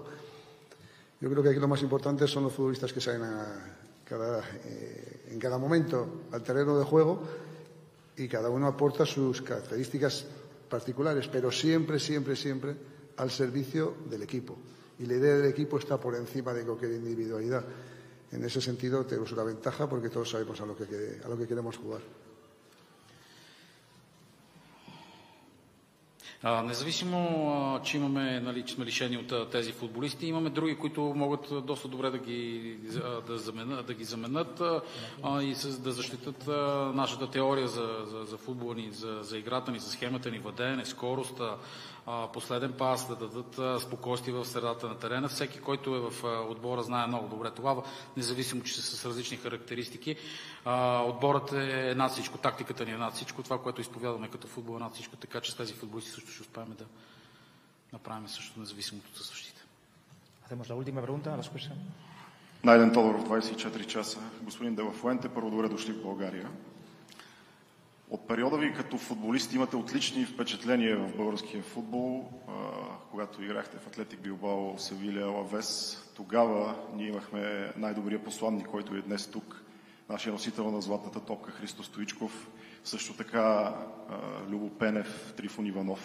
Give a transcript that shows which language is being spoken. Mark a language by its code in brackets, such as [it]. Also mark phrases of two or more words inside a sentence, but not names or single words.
[es] Yo creo que aquí lo más importante son los futbolistas que salen en cada momento al terreno de juego y cada uno aporta sus características particulares, pero siempre, siempre, siempre al servicio del equipo. Y la idea del equipo está por encima de cualquier individualidad. En ese sentido tenemos una ventaja porque todos sabemos a lo que queremos jugar. [bg] Независимо, че че сме лишени от тези футболисти, имаме други, които могат доста добре да ги заменят и да защитат нашата теория за футбола ни, за играта ни, за схемата ни, владеене, скорост, последен пас, да дадат спокойствие в средата на терена. Всеки, който е в отбора, знае много добре това, независимо, че са с различни характеристики. Отборът е над всичко, тактиката ни е над всичко, това, което изповядваме като футбол е над всичко, така че с тези футболисти също ще успеем да направим също независимото от защита. [es] Hacemos la última pregunta, la escucha. [bg] Найден Тодоров, 24 часа. Господин Де Ла Фуенте, първо добре дошли в България. От периода ви като футболист имате отлични впечатления в българския футбол. Когато играхте в Атлетик Билбао, Севиля, Алавес, тогава ние имахме най-добрия посланник, който е днес тук, нашия носител на златната топка Христо Стоичков, също така Любо Пенев, Трифон Иванов.